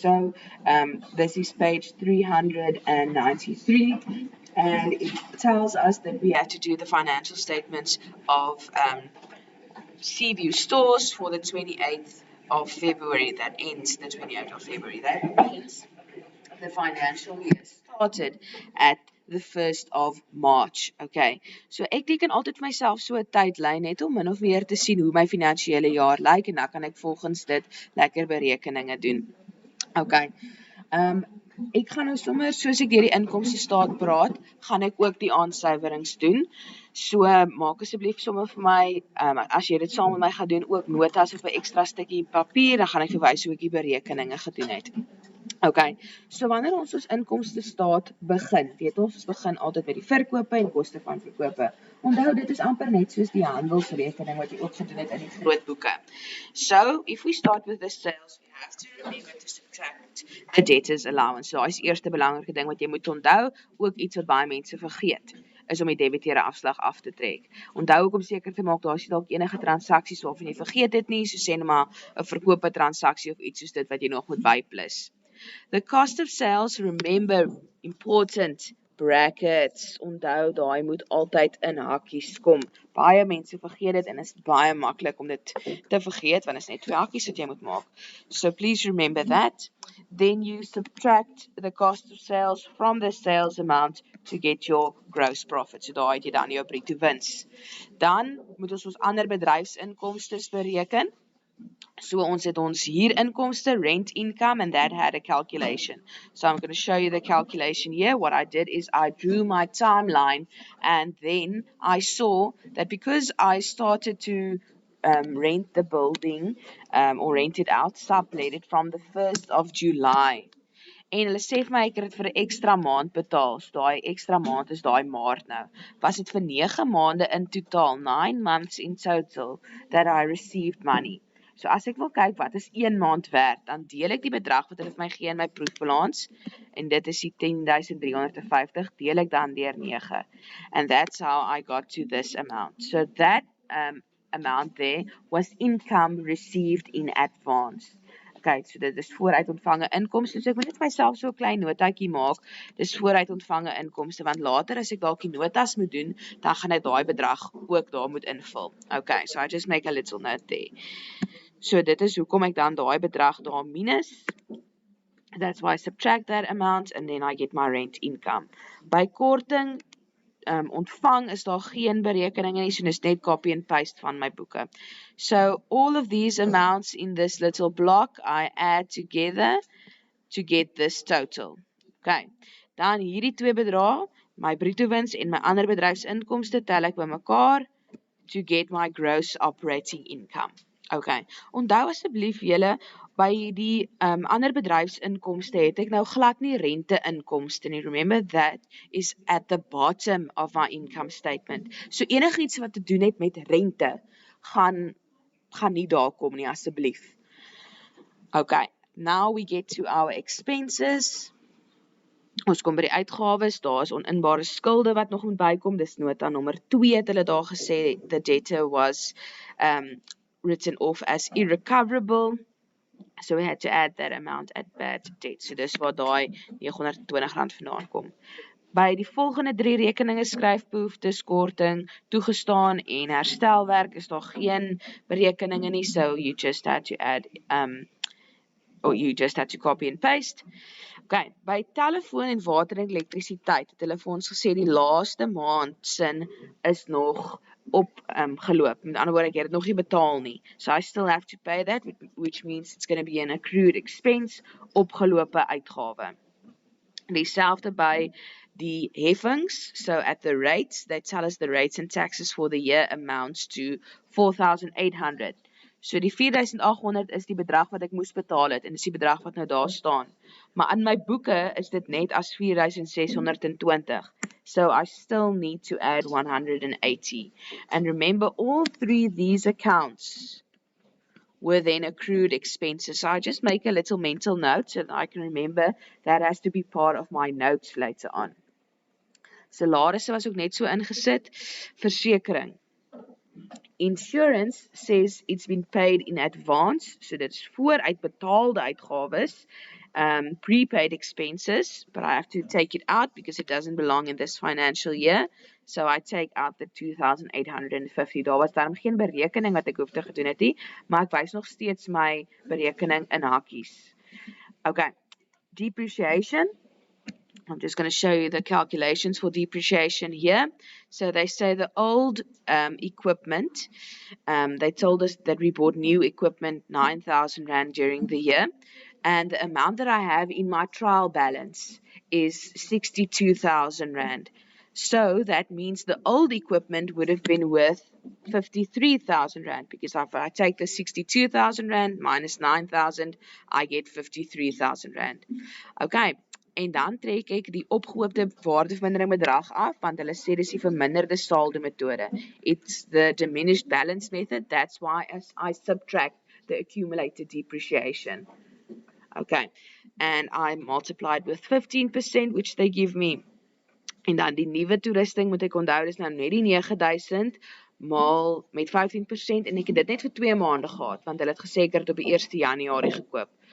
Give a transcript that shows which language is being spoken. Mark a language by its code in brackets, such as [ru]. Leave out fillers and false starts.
[en] So this is page 393, and it tells us that we have to do the financial statements of Seaview Stores for the 28th of February. That ends the 28th of February. That means the financial year started at the 1st of March. [af] Okay, so ek teken altyd vir myself so 'n tydlyn net om min of meer te sien hoe my finansiële jaar lyk en dan kan ek volgens dit lekker berekeninge doen. Okay. Ek gaan nou sommer soos ek deur die inkomste staat praat, gaan ek ook die aansuiwerings doen. So maak asseblief sommer vir my, as jy dit saam met my gaan doen, ook notas op 'n ekstra stukkie papier, dan gaan ek vir wys hoe ek die berekeninge gedoen het. Okay, so wanneer ons inkomste staat begin, weet ons begin altyd met die verkope en koste van verkope. Onthou, dit is amper net soos die handelsrekening wat jy ook gedoen het in die groot boeke. [en] So, if we start with the sales, we have to remember to subtract the debtors allowance. [af] So, daai is die eerste belangrike ding wat jy moet onthou, ook iets wat baie mense vergeet, is om die debiteure afslag af te trek. Onthou ook om seker te maak, daar is dalk enige transaksies waarvan jy vergeet het nie, so sê net maar 'n verkope transaksie of iets soos dit wat jy nog moet byplus. [en] The cost of sales, remember, important, brackets, [af] onthou daai moet altyd in hakkies kom. Baie mense vergeet dit en is baie maklik om dit te vergeet want is net twee hakkies wat jy moet maak. [en] So please remember that. Then you subtract the cost of sales from the sales amount to get your gross profit. [af] So daai het jy dan jou bruto wins. Dan moet ons ander bedryfsinkomstes bereken. So ons het ons huurinkomste, [en] rent income, and that had a calculation. So I'm going to show you the calculation here. What I did is I drew my timeline, and then I saw that because I started to rent the building or rent it out, sublet it from the 1st of July. [af] En hulle sê vir my ek het dit vir 'n ekstra maand betaal. So daai ekstra maand is daai Maart nou. Was dit vir 9 maande in totaal, [en] 9 months in total that I received money. [af] So as ek wil kyk wat is 1 maand werd, dan deel ek die bedrag wat hulle vir my gee in my proefbalans en dit is die 10,350 deel ek dan deur 9. [en] And that's how I got to this amount. So that amount there was income received in advance. [af] Okay, so dit is vooruit ontvange inkomste. So ek moet net myself so 'n klein notaatjie maak. Dis vooruit ontvange inkomste want later as ek dalk die notas moet doen, dan gaan ek daai bedrag ook daar moet invul. [en] Okay, so I just make a little note there. [af] So dit is hoekom ek dan daai bedrag daar minus. [en] That's why I subtract that amount and then I get my rent income. [af] By korting ontvang is daar geen berekeninge nie, so dis net [en] copy and paste [af] van my boeke. [en] So all of these amounts in this little block I add together to get this total. [af] Okay. Dan hierdie twee bedrae, my bruto wins en my ander bedryfsinkomste tel ek bymekaar [en] to get my gross operating income. [af] Okay. Onthou asseblief julle by die ander bedryfsinkomste het ek nou glad nie rente-inkomste nie. [en] Remember that is at the bottom of my income statement. [af] So enigiets wat te doen het met rente gaan nie daar kom nie asseblief. Okay. [en] Now we get to our expenses. [af] Ons kom by die uitgawes, daar is oninbare skulde wat nog moet bykom, dis nota nommer 2 het hulle daar gesê, [en] the debtor was written off as irrecoverable, so we had to add that amount at bad debt, [af] so dis waar daai R920 vandaan kom. By die volgende 3 rekeninge, skryfbehoeftes, korting, toegestaan en herstelwerk is daar geen berekeninge nie, [en] so you just had to add or you just had to copy and paste. [af] Okay, by telefoon en water en elektrisiteit het hulle vir ons gesê die laaste maand sin is nog opgeloop. Met ander woorde, ek het dit nog nie betaal nie. [en] So I still have to pay that, which means it's going to be an accrued expense, [af] opgelope uitgawe. Dieselfde by die heffings, [en] so at the rates, they tell us the rates and taxes for the year amounts to 4,800. [af] So die 4,800 is die bedrag wat ek moes betaal het en dis die bedrag wat nou daar staan. Maar in my boeke is dit net as 4,620. [en] So I still need to add 180. And remember all 3 these accounts were then accrued expenses. So I just make a little mental note so that I can remember that has to be part of my notes later on. [af] Salarisse was ook net so ingesit. Versekering. [en] Insurance says it's been paid in advance, so that's [af] vooruitbetaalde uitgawes, [en] prepaid expenses, but I have to take it out because it doesn't belong in this financial year. So I take out the $2,850. [af] Daar was daarom geen berekening wat ek hoef te gedoen het nie, maar ek wys nog steeds my berekening in hakies. [en] Okay, depreciation. I'm just going to show you the calculations for depreciation here. So they say the old equipment, they told us that we bought new equipment, 9,000 Rand during the year. And the amount that I have in my trial balance is 62,000 Rand. So that means the old equipment would have been worth 53,000 Rand, because if I take the 62,000 Rand minus 9,000, I get 53,000 Rand. Okay. [af] En dan trek ek die opgehoopte waardevermindering bedrag af, want hulle sê dis die verminderde saldo metode. [en] It's the diminished balance method. That's why I subtract the accumulated depreciation. Okay, and I multiplied with 15%, which they give me. [af] En dan die nuwe toerusting moet ek onthou, dis nou net die 9,000 maal met 15%, en ek het dit net vir 2 maande gehad, want hulle het gesê ek het op die 1 Januarie gekoop.